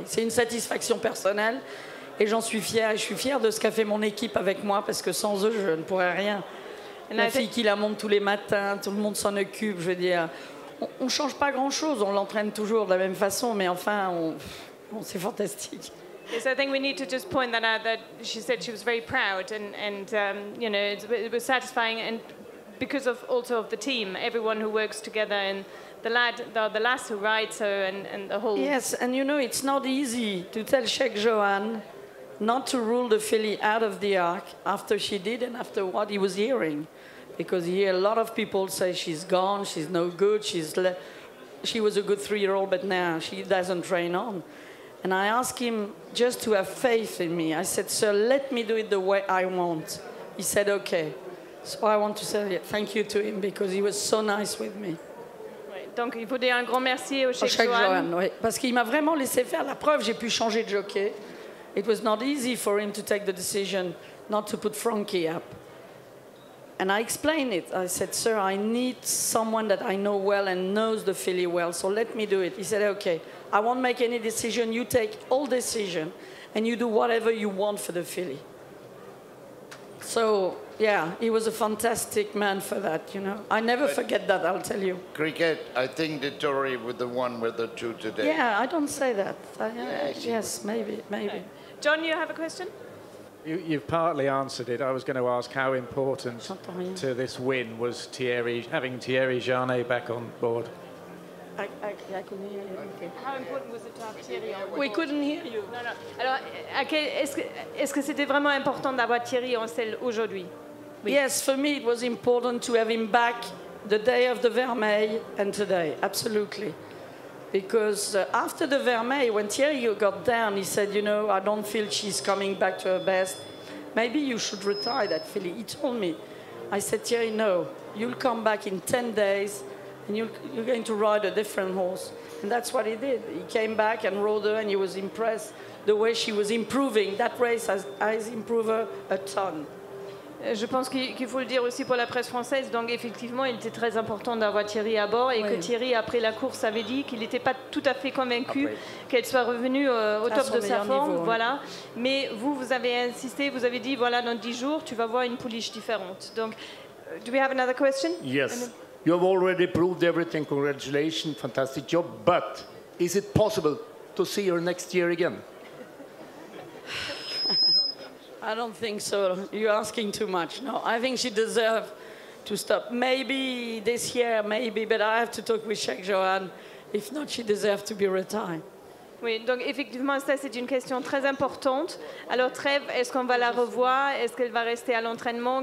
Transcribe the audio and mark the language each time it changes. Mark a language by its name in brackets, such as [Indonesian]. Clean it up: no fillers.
[French] C'est une satisfaction personnelle et j'en suis fière. Et je suis fière de ce qu'a fait mon équipe avec moi parce que sans eux, je ne pourrais rien. La fille qui la monte tous les matins, tout le monde s'en occupe, je veux dire. On ne change pas grand-chose, on l'entraîne toujours de la même façon, mais enfin, c'est fantastique. [English] Yes, I think we need to just point that out, that she said she was very proud and you know, it was satisfying, and because of also of the team, everyone who works together, and the lass who rides her, and the whole... Yes, and you know, it's not easy to tell Sheikh Johan not to rule the filly out of the arc after she did and after what he was hearing. Because here a lot of people say she's gone, she's no good, she was a good 3-year-old, but now she doesn't train on. And I asked him just to have faith in me. I said, sir, let me do it the way I want. He said, okay. So I want to say thank you to him because he was so nice with me. [French] Donc il faut dire un grand merci au Sheikh Johan. Oui, parce qu'il m'a vraiment laissé faire. La preuve, j'ai pu changer de jockey. [English] It was not easy for him to take the decision not to put Frankie up. And I explained it. I said, sir, I need someone that I know well and knows the filly well, so let me do it. He said, okay, I won't make any decision. You take all decision, and you do whatever you want for the filly. So, yeah, he was a fantastic man for that, you know. I never forget that, I'll tell you. Cricket, I think the Tory with the one with the two today. Yeah, I don't say that. Yes, maybe. John, you have a question? You've partly answered it. I was going to ask how important to this win was having Thierry Jarnet back on board. I couldn't hear you. How important was it to have Thierry on board? We couldn't hear you. [French] Non. Alors, est-ce que c'était vraiment important d'avoir Thierry en selle aujourd'hui? Oui. [English] Yes, for me it was important to have him back the day of the Vermeil and today, absolutely. Because after the Vermeil, when Thierry got down, he said, you know, I don't feel she's coming back to her best. Maybe you should retire that filly. He told me. I said, Thierry, no. You'll come back in 10 days, and you're going to ride a different horse. And that's what he did. He came back and rode her, and he was impressed the way she was improving. That race has improved her a ton. [French] Je pense qu'il faut le dire aussi pour la presse française. Donc effectivement, il était très important d'avoir Thierry à bord et que Thierry, après la course, avait dit qu'il n'était pas tout à fait convaincu qu'elle soit revenue au top de sa forme. Niveau, voilà. Mais vous avez insisté, vous avez dit, voilà, dans 10 jours, tu vas voir une pouliche différente. [English] Donc, do we have another question? Yes. You have already proved everything. Congratulations, fantastic job. But is it possible to see her next year again? I don't think so. You're asking too much. No, I think she deserves to stop. Maybe this year, maybe, but I have to talk with Sheikh Johan. If not, she deserves to be retired. [French] Oui, donc effectivement, ça c'est une question très importante. Alors Trèves, est-ce qu'on va la revoir? Est-ce qu'elle va rester à l'entraînement?